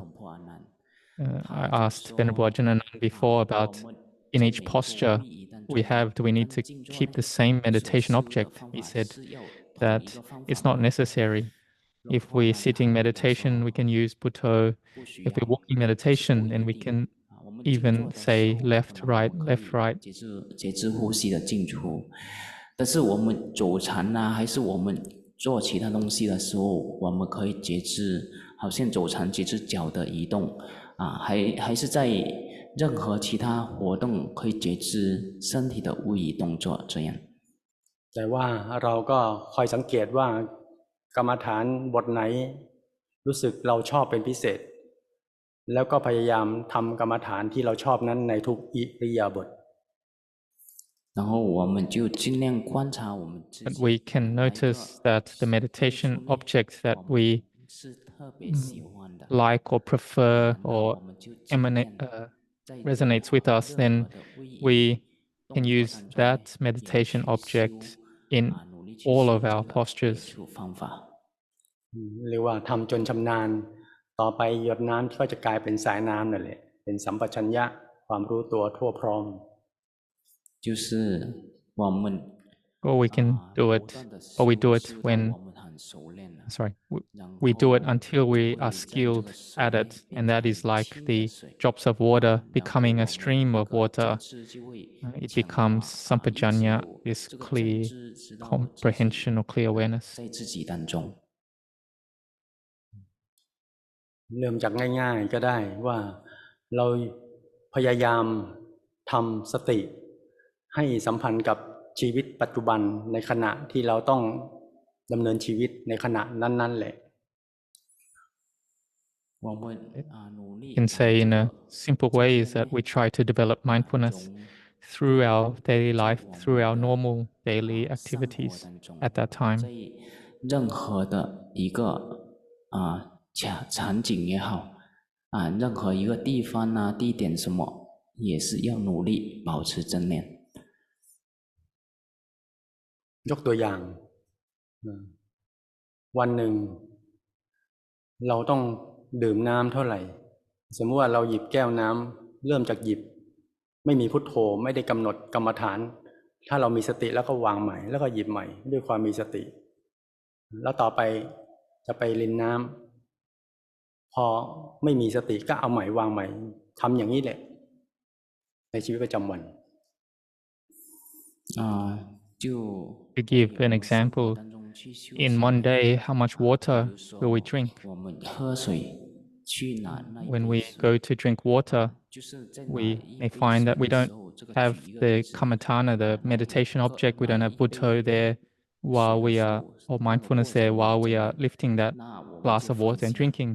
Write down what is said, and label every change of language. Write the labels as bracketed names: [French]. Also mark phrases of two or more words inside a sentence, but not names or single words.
[English] I asked Venerable Ajahn Gong before about in each posture do we need to keep the same meditation object? He said that it's not necessary. If we're sitting meditation, we can use Buddho. If we're walking meditation, then we can even say left, right, left, right. [Chinese] 节制呼吸的进出。但是我们走禅还是我们做其他东西的时候，我们可以节制，好像走禅节制脚的移动还是在任何其他活动可以节制身体的位移动作这样。 [Thai] แต่ว่าเราก็คอยสังเกตว่ากรรมฐานบทไหนรู้สึกเราชอบเป็นพิเศษแล้วก็พยายามทำกรรมฐานที่เราชอบนั้นในทุกอิริยาบถ [Chinese] 然后我们就尽量观察我们自己。 [English] But we can notice that the meditation object that we like or prefer or resonates with us, then we can use that meditation object in all of our postures. [Thai] เรียกว่าทำจนชำนาญต่อไปหยดน้ำก็จะกลายเป็นสายน้ำนั่นแหละเป็นสัมปชัญญะความรู้ตัวทั่วพร้อม [Chinese] 就是我们 [English] or we can do it, or we do it when we do it until we are skilled at it, and that is like the drops of water becoming a stream of water. It becomes sampajanya, this clear comprehension or clear awareness. [Thai] เริ่มจากง่ายๆก็ได้ว่าเราพยายามทำสติให้สัมพันธ์กับชีวิตปัจจุบันในขณะที่เราต้องดำเนินชีวิตในขณะนั้นๆแหละ [English] You can say in a simple way is that we try to develop mindfulness through our daily life, through our normal daily activities at that time. [Chinese] 在任何的一个场景也好任何一个地方地点什么，也是要努力保持正念。 [Thai] ยกตัวอย่างวันหนึ่งเราต้องดื่มน้ำเท่าไหร่สมมติว่าเราหยิบแก้วน้ำเริ่มจากหยิบไม่มีพุทโธไม่ได้กำหนดกรรมฐานถ้าเรามีสติแล้วก็วางใหม่แล้วก็หยิบใหม่ด้วยความมีสติแล้วต่อไปจะไปรินน้ำพอไม่มีสติก็เอาใหม่วางใหม่ทำอย่างนี้แหละในชีวิตประจำวัน [English] To give an example, in one day, how much water will we drink? When we go to drink water, we may find that we don't have the kammatthana, the meditation object, we don't have Buddha there while we are, or mindfulness there while we are lifting that glass of water and drinking.